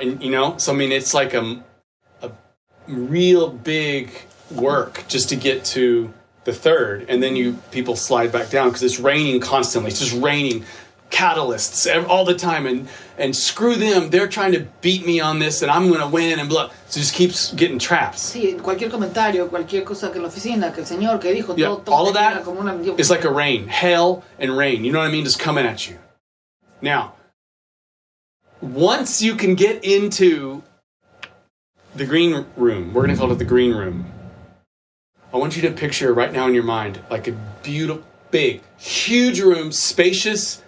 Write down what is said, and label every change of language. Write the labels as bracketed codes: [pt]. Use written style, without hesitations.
[en] And, so I mean, it's like a real big work just to get to the third. And then people slide back down because it's raining constantly. It's just raining catalysts all the time. And screw them. They're trying to beat me on this, and I'm going to win, and blah. So it just keeps getting trapped. [es] Sí, cualquier comentario, cualquier cosa que la oficina, que el señor que dijo, [en] yeah, [es] todo [en] all of that is like a rain, hail and rain. You know what I mean? Just coming at you. Now, once you can get into the green room, we're going to call it the green room. I want you to picture right now in your mind like a beautiful, big, huge room, spacious.